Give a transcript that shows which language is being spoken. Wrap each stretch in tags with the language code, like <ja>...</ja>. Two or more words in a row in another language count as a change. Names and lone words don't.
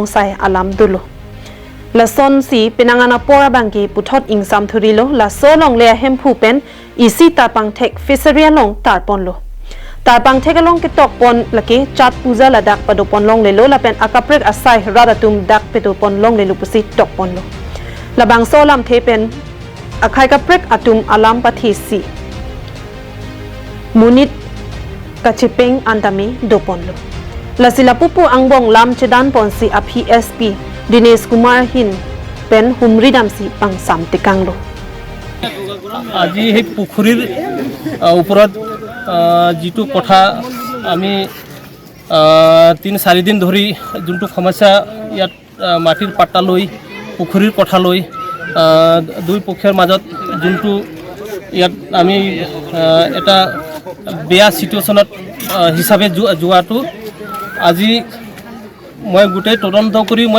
<mjw>Sai Alam Dulo Lason si Penangan Apora Bangki Putot Ingsam Thurilo La Solong Le Hempu Pen Isi Tarpang Tek Fishery Long Tarpon Lo Tarpang Tek Along ke Tokpon Laki Chat Puja Ladak Padopon Long Le Lo Lapen Akaprek Asai Radatum Dak Petopon Long Le Lupusi Tokpon Lo Labang Solam Tepen Akai kaprek atum alam pathisi Munit kachipeng antami doponlo Lasila pupu angbong lam chedan ponsi a PSP Dinesh Kumar Hin pen humridamsi pangsam tekanglo</mjw> <as>আজি হে পুখুৰীৰ ওপৰত যিটো কথা আমি 3-4 দিন ধৰি যোনটো সমস্যা ইয়াত মাটিৰ পাট্টা লৈ পুখুৰীৰ কথা লৈ দুই পক্ষৰ মাজত যোনটো ইয়াত আমি এটা বেয়া সিচুৱেশ্যনত হিচাপে যোৱাটো আজি মই গোটেই তদন্ত কৰি মই</as>